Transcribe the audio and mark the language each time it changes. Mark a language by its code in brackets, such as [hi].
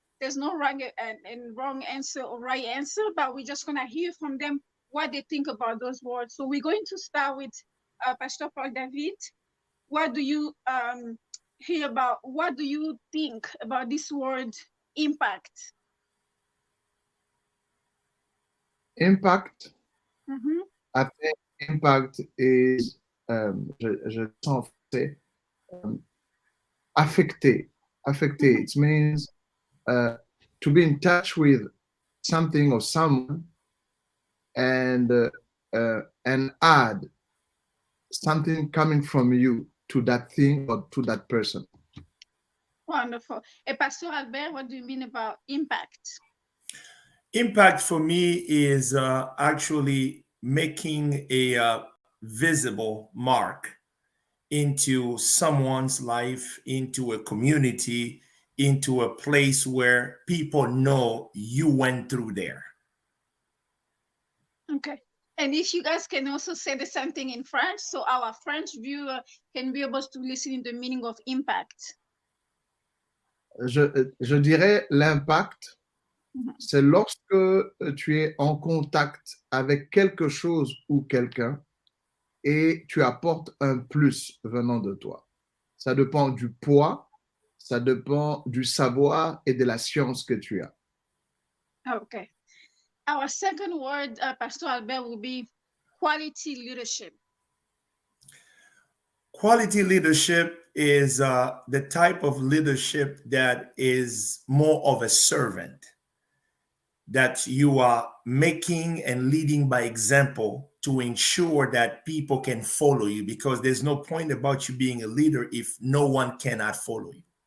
[en] There's no wrong and wrong answer or right answer, but we're just gonna hear from them what they think about those words. So we're going to start with Pastor Paul David. What do you hear about? What do you think about this word impact? Impact. Mm-hmm. I think impact is, [fr] je sens en français, affecté. Affecté. [en] It means to be in touch with something or someone and add something coming from you to that thing or to that person. Wonderful. And Pastor Albert, what do you mean about impact? Impact for me is actually making a visible mark into someone's life, into a community, into a place where people know you went through there. Okay. And if you guys can also say the same thing in French, so our French viewer can be able to listen in the meaning of impact. [fr] Je dirais l'impact, c'est lorsque tu es en contact avec quelque chose ou quelqu'un et tu apportes un plus venant de toi. Ça dépend du poids, ça dépend du savoir et de la science que tu as. [en] Okay. Our second word, Pastor Albert, will be quality leadership. Quality leadership is the type of leadership that is more of a servant, that you are making and leading by example to ensure that people can follow you, because there's no point about you being a leader if no one cannot follow you.